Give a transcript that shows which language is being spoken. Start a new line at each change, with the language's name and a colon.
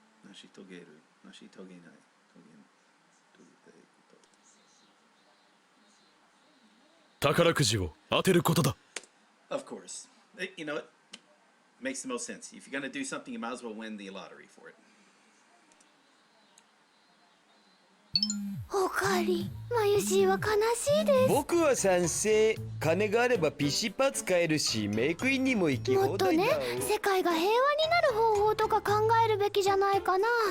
Japanese: 成し遂げる、成し遂げない、宝くじを当てることだ。
English: Of course. You know, it makes the most sense. If you're gonna do something, you might as well win the lottery for it.
Japanese: おかわり、マユシーは悲しいです。僕は賛成。金があればピシパ使えるし、メイクインにも行き放題だ。もっとね、世界が平和になる方法とか考えるべきじゃないかな。